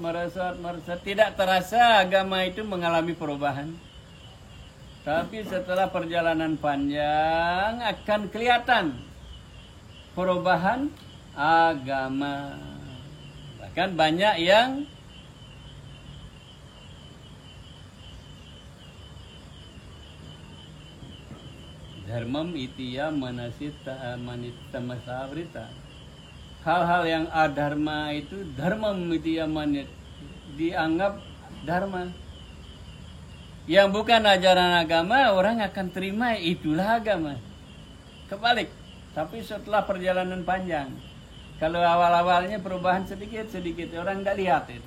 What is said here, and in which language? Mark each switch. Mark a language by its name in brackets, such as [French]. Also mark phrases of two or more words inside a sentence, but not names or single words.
[Indonesian] Tidak terasa agama itu mengalami perubahan. Tapi setelah perjalanan panjang akan kelihatan perubahan agama. Bahkan banyak yang [Sanskrit] dharmam itiya manasita manita masavrita. [Indonesian] Hal-hal yang adharma itu [Sanskrit] dharmam itiya manit, [Indonesian] dianggap dharma. Yang bukan ajaran agama orang akan terima itulah agama. Kebalik. Tapi setelah perjalanan panjang, kalau awal-awalnya perubahan sedikit orang nggak lihat itu.